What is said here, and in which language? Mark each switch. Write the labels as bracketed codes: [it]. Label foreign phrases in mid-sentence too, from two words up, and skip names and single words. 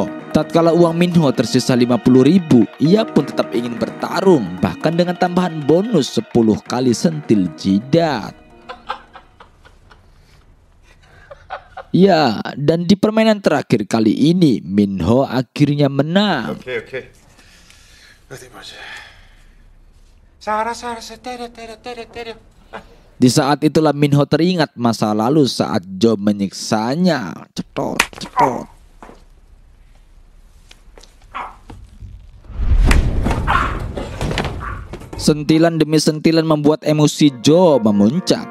[id] Tatkala uang Minho tersisa 50.000, ia pun tetap ingin bertarung, bahkan dengan tambahan bonus 10 kali sentil jidat. Ya, dan di permainan terakhir kali ini Minho akhirnya menang. [ko] 오케이. 어디 보자. 알았어. 때려. [id] Di saat itulah Minho teringat masa lalu saat Jo menyiksanya. Cetot. Sentilan demi sentilan membuat emosi Jo memuncak.